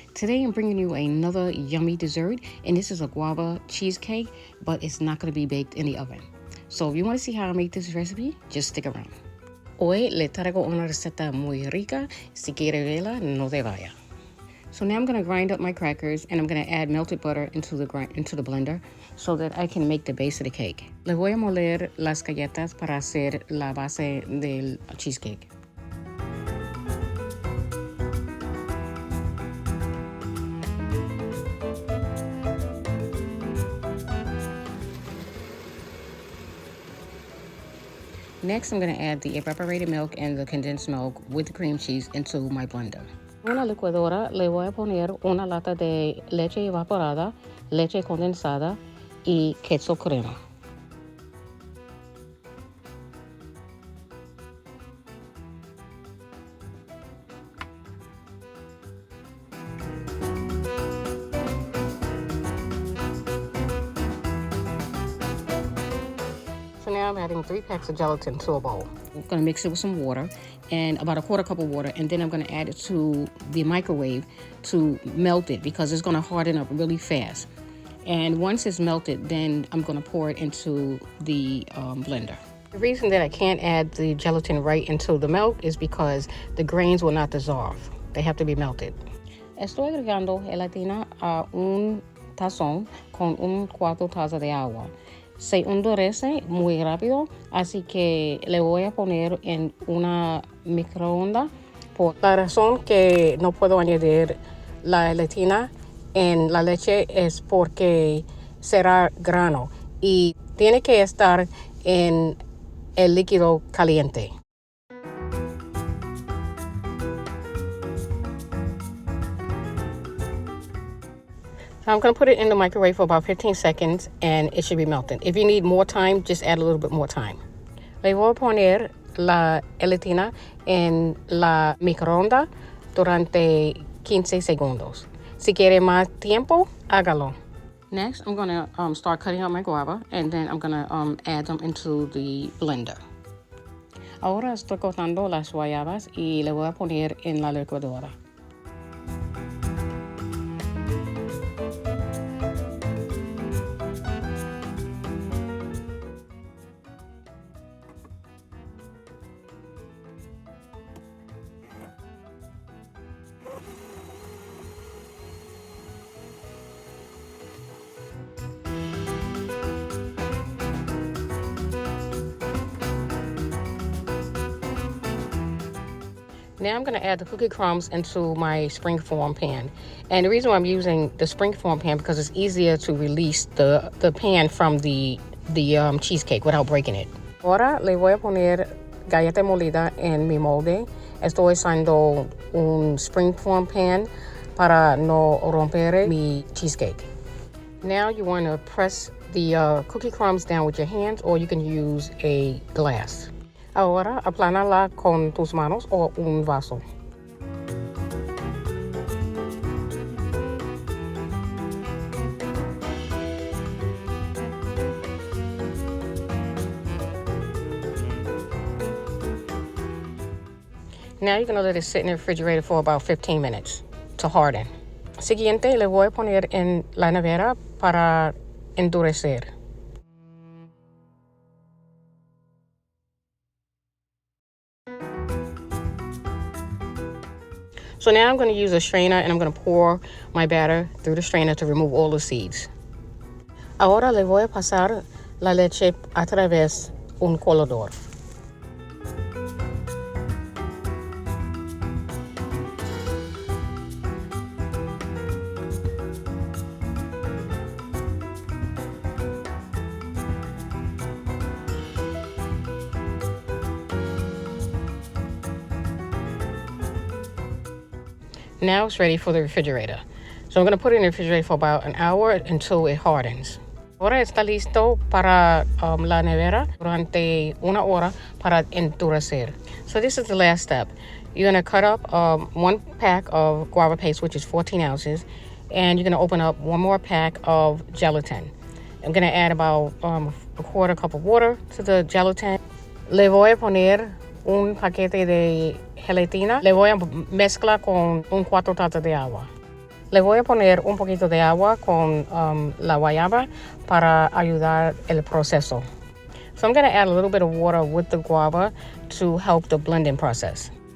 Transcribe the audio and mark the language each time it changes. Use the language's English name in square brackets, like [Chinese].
[English] Today I'm bringing you another yummy dessert, and this is a guava cheesecake, but it's not going to be baked in the oven. So if you want to see how I make this recipe, just stick around. [Spanish] Hoy le traigo una receta muy rica. Si quiere verla, no te vaya. [English] So now I'm going to grind up my crackers, and I'm going to add melted butter into the blender so that I can make the base of the cake. [Spanish] Le voy a moler las galletas para hacer la base del cheesecake. [English] Next, I'm going to add the evaporated milk and the condensed milk with the cream cheese into my blender. [Spanish] En una licuadora le voy a poner una lata de leche evaporada, leche condensada y queso crema. [English] So now I'm adding 3 packs of gelatin to a bowl. I'm going to mix it with some water and about a quarter cup of water, and then I'm going to add it to the microwave to melt it because it's going to harden up really fast. And once it's melted, then I'm going to pour it into the blender. The reason that I can't add the gelatin right into the milk is because the grains will not dissolve. They have to be melted. [Spanish] Estoy agregando gelatina a un tazón con un cuarto taza de agua. Se endurece muy rápido, así que le voy a poner en una microondas. Por la razón que no puedo añadir la gelatina en la leche es porque será grano y tiene que estar en el líquido caliente. [English] I'm going to put it in the microwave for about 15 seconds and it should be melting. If you need more time, just add a little bit more time. [Spanish] Le voy a poner la gelatina en la microondas durante 15 segundos. Si quiere más tiempo, hágalo. [English] Next, I'm going to start cutting up my guava, and then I'm going to add them into the blender. [Spanish] Ahora estoy cortando las guayabas y le voy a poner en la licuadora. [English] Now I'm going to add the cookie crumbs into my springform pan. And the reason why I'm using the springform pan because it's easier to release the pan from the cheesecake without breaking it. [Spanish] Ahora le voy a poner galleta molida en mi molde. Estoy usando un springform pan para no romper mi cheesecake. [English] Now you want to press the cookie crumbs down with your hands, or you can use a glass. [Spanish] Ahora aplánala con tus manos o un vaso. [English] Now you're going to let it sit in the refrigerator for about 15 minutes to harden. [Spanish] Siguiente, le voy a poner en la nevera para endurecer. [English] So now I'm going to use a strainer and I'm going to pour my batter through the strainer to remove all the seeds. [Spanish] Ahora le voy a pasar la leche a través un colador. [English] Now it's ready for the refrigerator. So I'm going to put it in the refrigerator for about an hour until it hardens. [Spanish] Ahora está listo para la nevera durante una hora para endurecer. [English] So this is the last step. You're going to cut up 1 pack of guava paste, which is 14 ounces, and you're going to open up 1 more pack of gelatin. I'm going to add about a quarter cup of water to the gelatin. [Spanish] Le voy a poner un paquete de gelatina. Le voy a mezclar con 4 tazas de agua. Le voy a poner un poquito de agua con la guayaba para ayudar el proceso. [English] So I'm going to add a little bit of water with the guava to help the blending process.